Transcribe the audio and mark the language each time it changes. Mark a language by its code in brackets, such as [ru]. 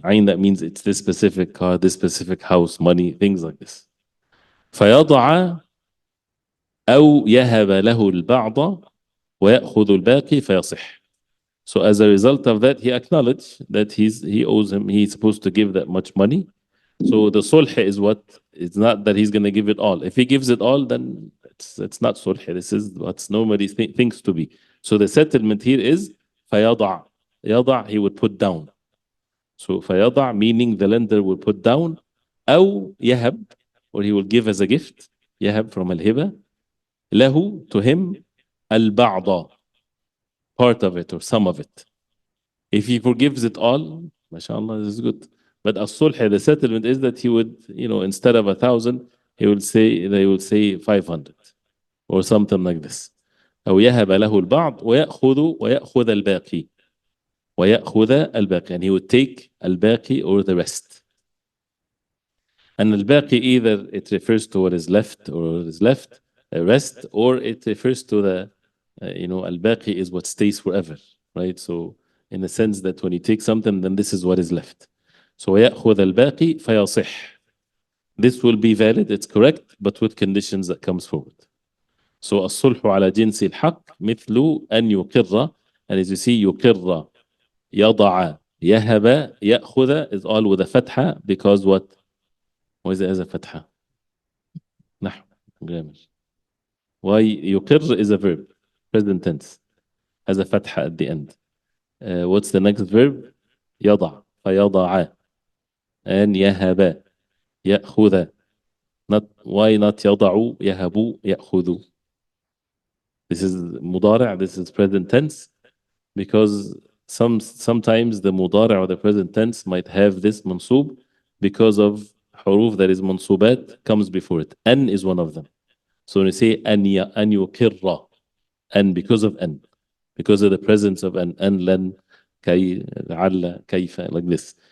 [en] Ayn, that means it's this specific car, this specific house, money, things like this. [ar] فيضع أو يهب له البعض ويأخذ الباقي فيصح. [en] So as a result of that, he acknowledged that he owes him, he's supposed to give that much money. So the sulh is what? It's not that he's going to give it all. If he gives it all, then it's not sulh. This is what's normally things to be. So the settlement here is فيضع. يضع, he would put down. So فيضع, meaning the lender will put down. [ar] أو يهب, [en] or he will give as a gift. [ar] يهب from الهبة. [en] له, to him. البعض, part of it or some of it. If he forgives it all, mashallah, this is good. But as-sulh, the settlement is that he would, instead of 1,000, they will say 500 or something like this. [ar] أو يهب له البعض ويأخذ الباقي. ويأخذ الباقي, [en] and he would take الباقي or the rest. And الباقي, either it refers to what is left or what is left, the rest, or it refers to the الباقي is what stays forever, right? So in the sense that when you take something, then this is what is left. [ar] So ويأخذ الباقي فيصح. [en] This will be valid, it's correct, but with conditions that comes forward. So [ar] الصلح على جنس الحق مثل أن يقر, [en] and as you see, يقر, يضع, يهب, يأخذ is all with a fatha, because what? Why is it as a fatha? نحو, grammar. Why? يقر is a verb, present tense, has a fatha at the end. What's the next verb? [ar] يضع, فيضع, and يهب, يأخذ. [en] Why not [ar] يضع, يهب, يأخذ? [en] This is مضارع, this is present tense, because sometimes the مضارع or the present tense might have this mansub because of حروف that is منصوبات comes before it. An is one of them. So when you say [ar] أن يقر, [en] and because of an, because of the presence of an لن كي لعل كيف, like this.